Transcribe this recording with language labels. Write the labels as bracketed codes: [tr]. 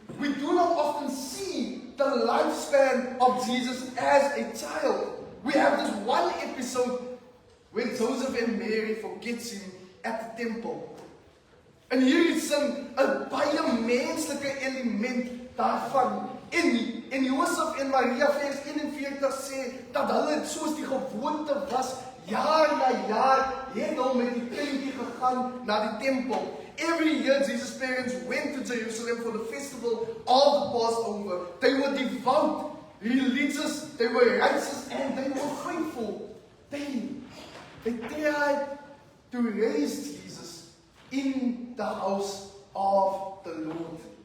[en] We do not often see the lifespan of Jesus as a child. We have this one episode where Joseph and Mary forgets him at the temple. [af] En hier is 'n baie menslike element element daarvan. En Josef en Maria vers 41 sê, dat hulle soos die gewoonte was, jaar na jaar, het hulle met die kindjie gegaan na die tempel. [en] Every year, Jesus' parents went to Jerusalem for the festival of the Passover. They were devout, religious, they were righteous, and they were faithful. They tried to raise Jesus in the house of the Lord.